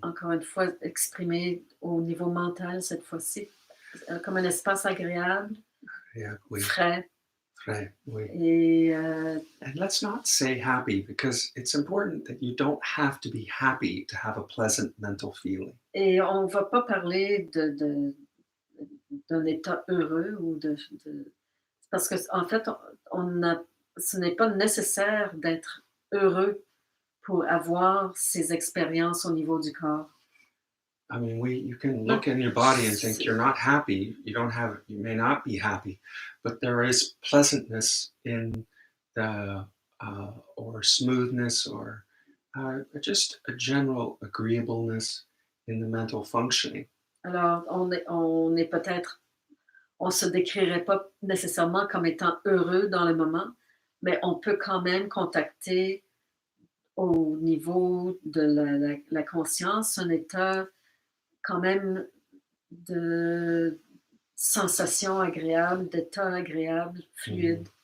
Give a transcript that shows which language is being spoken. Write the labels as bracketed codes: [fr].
[fr] encore une fois, exprimée au niveau mental cette fois-ci, comme un espace agréable, [en] Yeah, [fr] frais. oui. Et [en] And let's not say happy, because it's important that you don't have to be happy to have a pleasant mental feeling. [fr] et on va pas parler d'un état heureux ou parce qu'en fait, ce n'est pas nécessaire d'être heureux pour avoir ces expériences au niveau du corps. [en] I mean, you can [fr] Non, [en] look in your body and think [fr] c'est [en] you're not happy. You may not be happy, but there is pleasantness in the, or smoothness, or just a general agreeableness in the mental functioning. [fr] alors on est peut-être on se décrirait pas nécessairement comme étant heureux dans le moment, mais on peut quand même contacter au niveau de la conscience un état quand même de sensation agréable, d'état agréable, fluide,